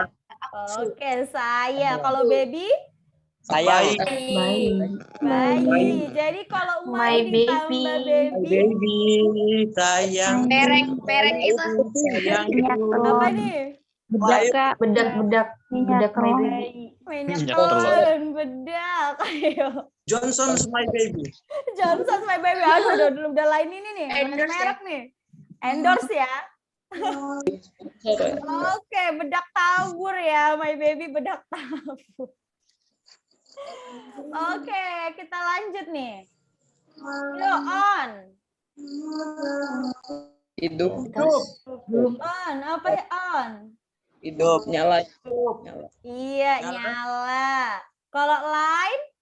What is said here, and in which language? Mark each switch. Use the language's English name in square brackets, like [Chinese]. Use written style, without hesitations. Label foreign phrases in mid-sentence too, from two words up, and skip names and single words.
[Indonesian] Oke, saya. Kalau baby? Saya. Bayi. Jadi kalau Mai [English] My [Indonesian] ditambah [English] baby. baby, Baby, [Indonesian] sayang. Perek itu. Sayang. apa nih? Bedak kak. Bedak my baby. Minyak Minyak telon, bedak. Ayo. Johnson's my baby. Johnson my baby. Aduh, udah lain ini nih. Endorse Merek nih. Endorse ya. Oke, bedak tabur ya, my baby bedak tabur. Oke, kita lanjut nih. Yuk, on. Hidup. On, apa ya on? Hidup. Nyala. Iya, nyala. Kalau line,